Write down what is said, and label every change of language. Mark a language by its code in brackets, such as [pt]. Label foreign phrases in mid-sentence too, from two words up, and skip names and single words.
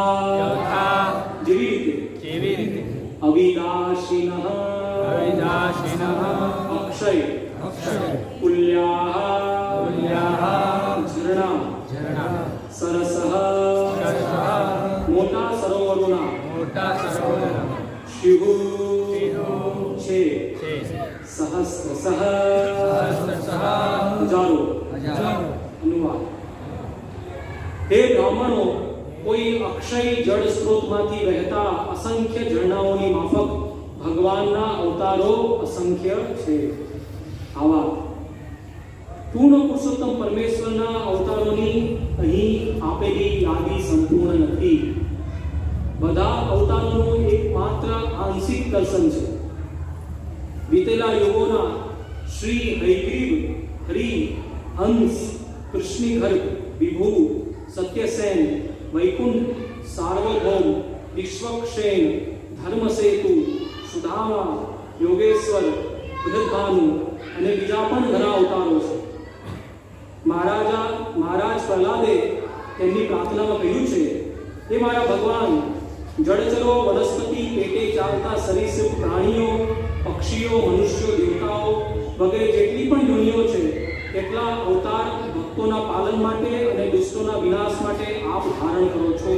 [gu] જેવી રીતે [sa] अविनाशिनः अक्षय कुल्याः [gu] ઝરણા સરસઃ મોટા સરોવરોના શિવ છે સહસ્રશઃ હજારો। અનુવાદ। હે બ્રાહ્મણો, કોઈ અક્ષય જળ સ્ત્રોતમાંથી વહેતા અસંખ્ય ઝરણાઓની માફક ભગવાનના અવતારો અસંખ્ય છે। આવા પૂર્ણ પુરુષોત્તમ પરમેશ્વરના અવતારોની અહીં આપેલી યાદી સંપૂર્ણ નથી। બધા અવતારોનું એકમાત્ર આંશિક દર્શન છે। વીતેલા યુગોના શ્રી હયગ્રીવ, હરિ, હંસ, કૃષ્ણિગર્ભ, વિભુ, સત્યસેન, वैकुंठ, सार्वभौम, विश्वक्षेण, धर्मसेतु, सुधामा, योगेश्वर, बृहद्भानु અને બીજા પણ ઘણા અવતારો છે। મહારાજ પ્રહલાદે તેમની પ્રાર્થનામાં કહ્યું છે, હે મારા ભગવાન, જળચરો, વનસ્પતિ, પેટે ચાલતા સરીસૃપ પ્રાણીઓ, પક્ષીઓ, મનુષ્યો, દેવતાઓ વગેરે જેટલી પણ યોનિઓ છે એટલા અવતાર ભક્તોના પાલન માટે અને દુષ્ટોના વિનાશ માટે આપ ધારણ કરો છો.